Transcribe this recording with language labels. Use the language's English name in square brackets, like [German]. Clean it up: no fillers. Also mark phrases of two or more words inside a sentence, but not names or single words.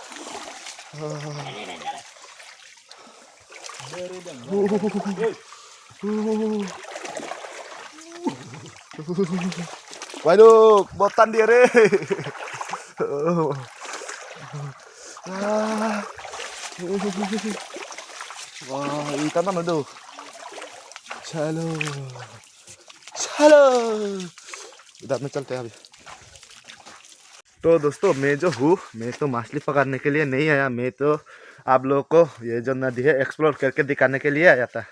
[Hindi] भाई लोग बहुत ठंडी है रे। [Indonesian] वाह ikan mana tuh? [Hindi] चलो चलो इधर में चलते हैं अभी। तो दोस्तों मैं जो हूँ, मैं तो मछली पकड़ने के लिए नहीं आया, मैं तो आप लोगों को ये जो नदी है एक्सप्लोर करके दिखाने के लिए आया था।